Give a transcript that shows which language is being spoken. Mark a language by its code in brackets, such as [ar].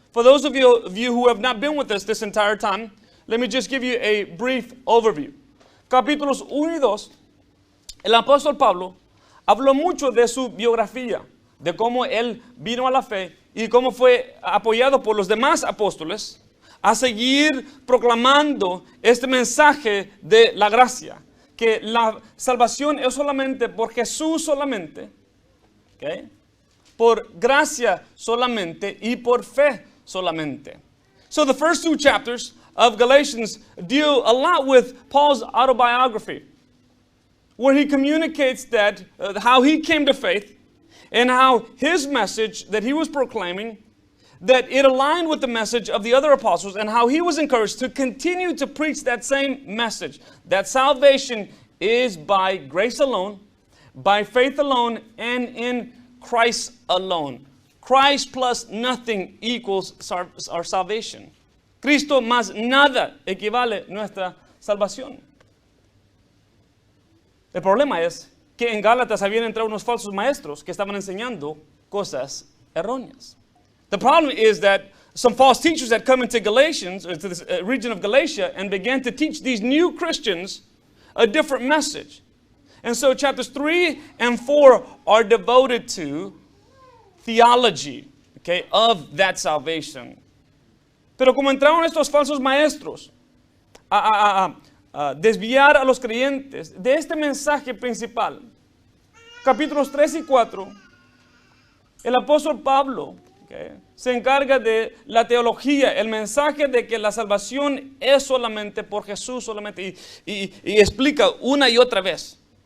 [en] For those of you who have not been with us this entire time, let me just give you a brief overview. [es] Capítulos 1 y 2, el apóstol Pablo habló mucho de su biografía, de cómo él vino a la fe y cómo fue apoyado por los demás apóstoles a seguir proclamando este mensaje de la gracia. Que la salvación es solamente por Jesús solamente, ¿okay? Por gracia solamente y por fe solamente. [en] So the first two chapters of Galatians deal a lot with Paul's autobiography, where he communicates that how he came to faith and how his message that he was proclaiming, that it aligned with the message of the other apostles and how he was encouraged to continue to preach that same message, that salvation is by grace alone, by faith alone, and in Christ alone. Christ plus nothing equals our salvation. [es] Cristo más nada equivale nuestra salvación. El problema es que en Gálatas habían entrado unos falsos maestros que estaban enseñando cosas erróneas. [en] The problem is that some false teachers had come into Galatians, or to this region of Galatia, and began to teach these new Christians a different message. And so chapters 3 and 4 are devoted to theology, okay, of that salvation. [es] Pero como entraron estos falsos maestros a desviar a los creyentes de este mensaje principal, capítulos 3 y 4, el apóstol Pablo, okay, se encarga de la teología, el mensaje de que la salvación es solamente por Jesús solamente, y explica una y otra vez.